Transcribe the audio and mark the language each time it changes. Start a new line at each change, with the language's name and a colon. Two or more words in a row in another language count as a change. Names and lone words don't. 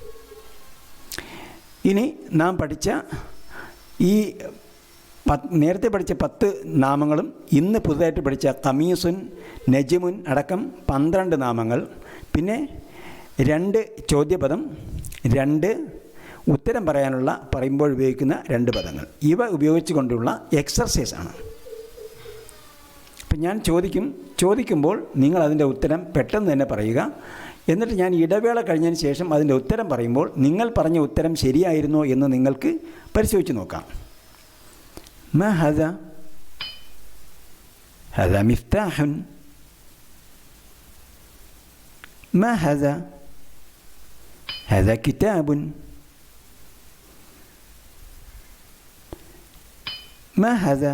Malayalam: ഇനി നാം പഠിച്ച ഈ നേരത്തെ പഠിച്ച 10 നാമങ്ങളും ഇന്ന് പുതുതായിട്ട് പഠിച്ച ഖമീസുൻ, നജ്മുൻ അടക്കം 12 നാമങ്ങൾ, പിന്നെ 2 ചോദ്യപദം, 2 ഉത്തരം പറയുമ്പോൾ ഉപയോഗിക്കുന്ന 2 പദങ്ങൾ, ഇവ ഉപയോഗിച്ചുകൊണ്ടുള്ള എക്സർസൈസാണ്. അപ്പം ഞാൻ ചോദിക്കുമ്പോൾ നിങ്ങൾ അതിൻ്റെ ഉത്തരം പെട്ടെന്ന് തന്നെ പറയുക. എന്നിട്ട് ഞാൻ ഇടവേള കഴിഞ്ഞതിന് ശേഷം അതിൻ്റെ ഉത്തരം പറയുമ്പോൾ നിങ്ങൾ പറഞ്ഞ ഉത്തരം ശരിയായിരുന്നോ എന്ന് നിങ്ങൾക്ക് പരിശോധിച്ച് നോക്കാം.
Arabic: ما هذا؟ هذا مفتاح. ما هذا؟ هذا كتاب. ما هذا؟